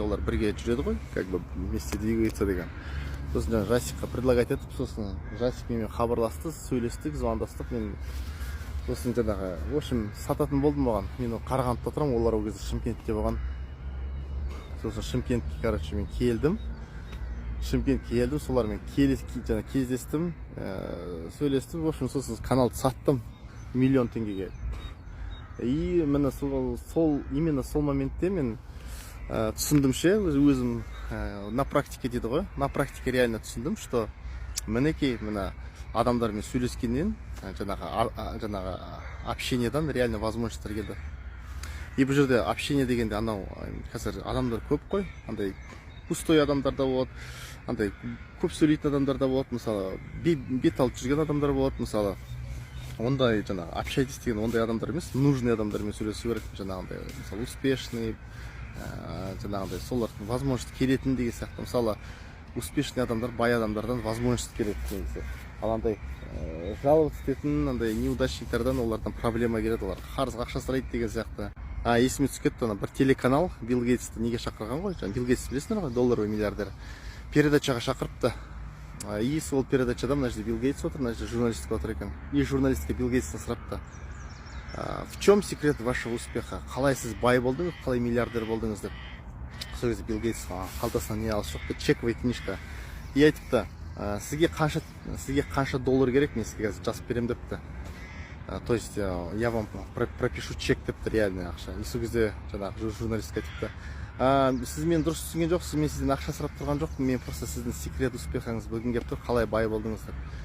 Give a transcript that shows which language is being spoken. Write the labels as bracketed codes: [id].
[kk] Олар бірге жүреді ғой, [ru] как бы вместе двигается [kk] деген. Сосын жаңа Жасикқа предлагать етіп, сосын Жасик менімен хабарласты, сөйлестік, звондастық. Мен сосын жаңағы, [ru] в общем, [kk] сататын болдым оған. Мен Қарағандыда отырамын, олар ол кезде Шымкентте болған. Сосын Шымкентке, короче, мен келдім. Солармен кездестім, сөйлестім. [ru] В общем, [kk] сосын каналды саттым миллион теңгеге. И именно сол моментте мен түсіндім ше, өзім на практике дейді ғой. [ru] На практике реально [kk] түсіндім, что мінекей мына адамдармен сөйлескеннен жаңағы общениедан реально возможностьтар келді. И бұл жерде общение дегенде анау қазір адамдар көп қой, андай пустой адамдар да болады, андай көп сөйлейтін адамдар да болады, мысалы бет алып жүрген адамдар болады, мысалы ондай жаңағы общайтесь деген ондай адамдар емес, нужный адамдармен сөйлесу керек, жаңағындай мысалы успешный, жаңағындай солардың возможность келетін деген сияқты. Мысалы успешный адамдар бай адамдардан возможность келеді негізі. Ал андай жаловаться ететін андай неудачниктардан олардан проблема келеді, олар қарызға ақша сұрайды деген сияқты. Есіме түсіп кетті, бір телеканал Билл Гейтсті неге шақырған ғой, Билл Гейтсті білесіңдер ғой, [ru] долларовый миллиардер. [kk] Передачаға шақырыпты. И сол передачада мына жерде Билл Гейтс отыр, мына жерде журналистка отыр екен. И журналистке Билл Гейтстен сұрапты: [ru] в чем секрет вашего успеха? [kk] Қалай сіз бай болдыңыз, қалай миллиардер болдыңыз деп. Сол кезде Билл Гейтс қалтасынан не алып шығыпты, [ru] чековая книжка. [kk] И айтыпты: сізге қанша доллар керек, мен сізге қазір жазып берем депті. [ru] То есть я вам пропишу чек [kk] депті, реальный ақша. И сол кезде жаңағы журналистка айтыпты: сіз мені дұрыс түсінген жоқсыз, мен сізден ақша сұрап тұрған жоқпын, мен просто сіздің секрет успехіңізді білгім келіп тұр, қалай бай болдыңыз деп.